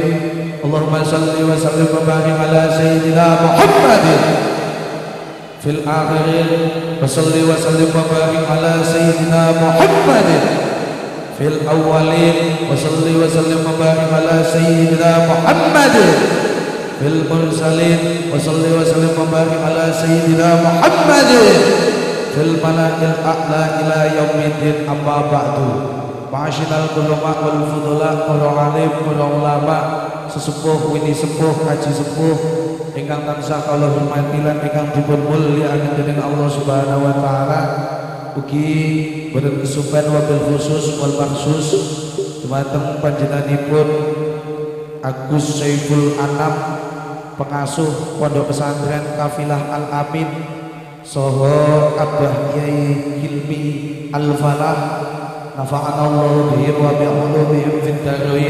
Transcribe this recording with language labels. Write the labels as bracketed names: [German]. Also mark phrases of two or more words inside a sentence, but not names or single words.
[Arabic] اللهم صل وسلم وبارك على سيدنا محمد في الآخرين وصل وسلم وبارك على سيدنا محمد في الأولين وصل وسلم وبارك على سيدنا محمد في المرسلين وصل وسلم وبارك على سيدنا محمد في الملأ الأعلى إلى يوم الدين. أما بعد. معاشر العلماء والفضلاء, [Javanese] para alim, para ulama, sesepuh wini sepuh, kaji sepuh ingkang tansah kula hormati lan ingkang dipun mulyakaken dening [Arabic] الله سبحانه وتعالى. [Javanese] Ugi boten kesupen [Arabic] وبالخصوص والمخصوص [Javanese] dumateng panjenenganipun Agus Saiful Anam, pengasuh Pondok Pesantren Kafilah Al Amin, saha Abah Kyai Hilmi Al Falah, [Arabic] نفعنا الله بهم وبعلومهم في الدارين.